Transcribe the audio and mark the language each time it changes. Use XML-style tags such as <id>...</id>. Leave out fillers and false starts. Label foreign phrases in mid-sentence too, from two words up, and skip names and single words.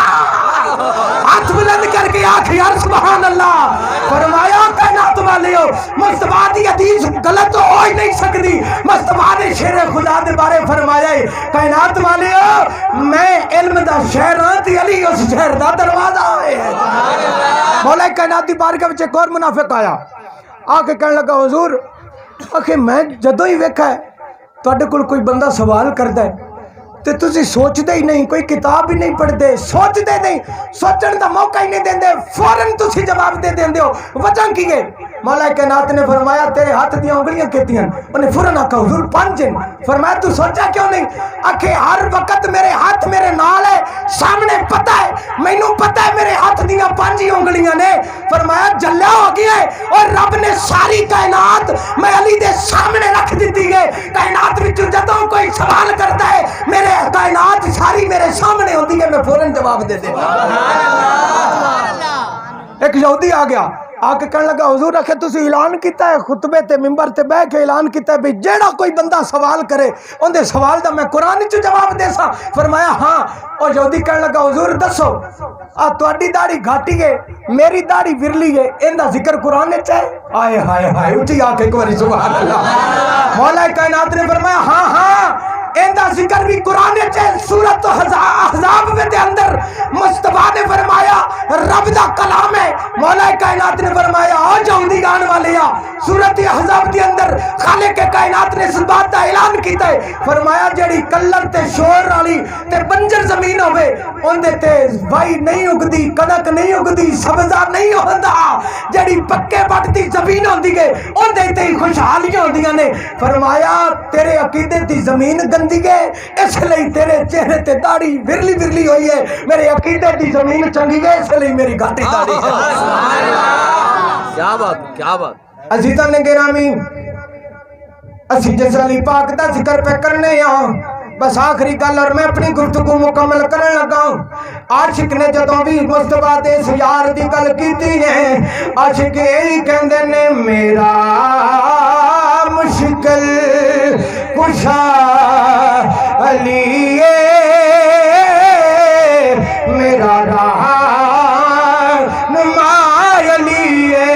<pa>ہاتھ بلند کر کے آکھ</pa> <ar>یا سبحان اللہ،</ar> <pa>فرمایا کائنات والے ہو مصطفیٰ دی حدیث غلط ہو ہی نہیں سکتی، مصطفیٰ نے شیر خدا دے بارے فرمایا ہے کائنات والے ہو میں علم دا شہر ہاں تے علی اس شہر دا دروازہ ہے۔ مولا کائنات دی بارگاہ وچ ایک اور منافق آیا، آ کے کہنے لگا حضور آخے میں جدوں ہی ویکھا ہے تواڈے کول کوئی بندہ سوال کردا ہے تے تسی سوچدے ہی نہیں، کوئی کتاب ہی نہیں پڑھدے، سوچدے نہیں، سوچن دا موقع ہی نہیں دیندے، فوراً تسی جواب دے دیندے ہو، وجہ کی ہے؟ مولا کائنات نے فرمایا تیرے ہاتھ دیاں انگلیاں کتیاں؟ انہیں فوراً آکھا حضور 5 ہیں۔ فرمایا تو سوچا کیوں نہیں؟ آکھے ہر وقت میرے ہاتھ میرے نال ہے، سامنے پتہ ہے، مینوں پتہ ہے میرے ہاتھ دیاں 5 ہی انگلیاں نے۔ فرمایا جلیا ہو گیا ہے اور رب نے ساری کائنات میں علی دے سامنے رکھ دیتی ہے، کائنات وچوں جدوں کوئی سوال کرتا ہے میرے کائنات ساری میرے سامنے ہوتی ہے، میں فوراً جواب دے دے۔ ایک یہودی آ گیا، آ کے کہنے لگا حضور رکھے تسی اعلان کیتا ہے خطبے تے ممبر تے بیٹھ کے اعلان کیتا ہے بھی جیڑا کوئی بندہ سوال کرے ان دے سوال دا میں قرآن وچ جواب دے سا۔ فرمایا ہاں۔ اور یہودی کہنے لگا حضور دسو تواڈی داڑھی گھاٹی ہے میری داڑھی ورلی ہے، ان دا ذکر قرآن وچ ہے؟ آئے ہائے ہائے اچھی آ کے ایک باری</pa> <ar>سبحان اللہ۔</ar> <pa>مولا کائنات نے فرمایا ہاں ہاں ان دا ذکر بھی قرآن وچ ہے، سورۃ احزاب دے اندر مصطفیٰ نے فرمایا رب دا کلام ہے۔ مولا کائنات نے فرمایا آ جاؤں آن والے آ، سورۃ احزاب دے اندر خالق کائنات نے اس بات دا اعلان کیتا ہے، فرمایا جڑی کلر تے شور والی تے بنجر زمین ہوے اون دے تے بائی نہیں اگدی، کڑک نہیں اگدی، سبزہ نہیں ہوندا، جڑی پکے بٹ دی زمین ہوندی ہے اون دے تے خوشحالیاں ہوندیاں نے۔ فرمایا تیرے عقیدے دی زمین گندی ہے اس لئی تیرے چہرے تے داڑھی ورلی ورلی ہوئی ہے، میرے عقیدے دی زمین چنگی ہے اس لئی میری گھاٹی داڑھی ہے۔</pa> <ur>کیا بات کیا بات۔</ur> <pa>عزیزان گرامی اسی جس علی پاک دا ذکر پہ کرنے ہاں، بس آخری گل اور میں اپنی گفتگو مکمل کرنے لگا ہوں۔ عاشق نے جدوں بھی مصطفیٰ دے اس یار دی گل کیتی ہے، عاشق یہی کہندے نے میرا مشکل کشا علی میرا رہنما علی</pa>